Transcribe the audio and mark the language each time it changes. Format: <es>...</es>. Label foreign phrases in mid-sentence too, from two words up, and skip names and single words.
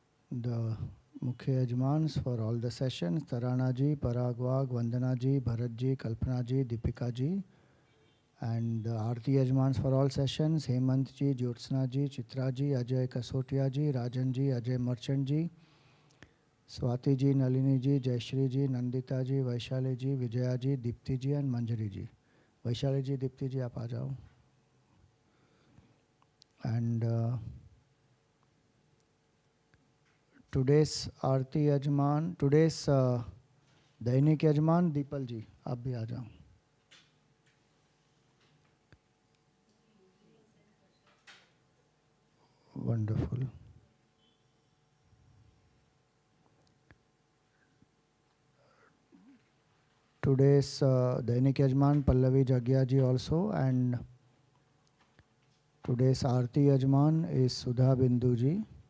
<en>the Mukhya Yajmans for all the sessions, Tarana ji, Parag Wag, Vandana ji, Bharat ji, Kalpana ji, Deepika ji, and the Aarti Yajmans for all sessions, Hemant ji, Jyotsna ji, Chitra ji, Ajay Kasotia ji, Rajan ji, Ajay Merchant ji, Swati ji, Nalini ji, Jayashri ji, Nandita ji, Vaishali ji, Vijaya ji, Deepti ji and Manjari ji. Vaishali ji, Deepti ji,</en> <hi>आप आ जाओ.</hi> <en>And today's Aarti Yajman, today's Dainik Yajman, Deepal ji,</en> <hi>आप भी आ जाओ.</hi> <en>Wonderful. Today's Dainik Yajman, Pallavi Jagya ji also, and today's Aarti Yajman is Sudha Bindu ji.</en>